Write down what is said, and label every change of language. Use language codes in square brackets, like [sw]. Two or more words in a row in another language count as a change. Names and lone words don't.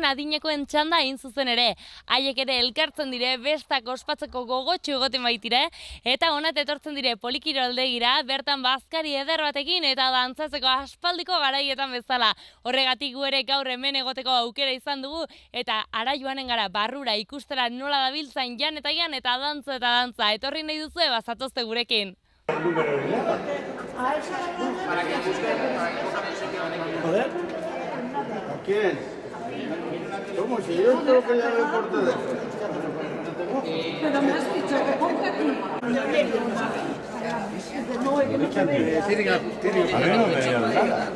[eu] adinekoen txanda hain zuzen ere. Haiek ere elkartzen dire, bestak ospatzeko gogotxu egoten baitire, eta honat etortzen dire polikiroldegira, bertan bazkari eder batekin eta dantzatzeko aspaldiko garaietan bezala. Horregatik gu ere gaur hemen egoteko aukera izan dugu, eta ara joanen gara barrura ikustera nola dabiltzan jan eta dantza. Etorri nahi duzu, bazatozte gurekin. [es] Joder. ¿A quién? ¿Cómo? Si yo creo que ya reporte de eso. Pero me has dicho que ponte aquí. A mí no me dio nada.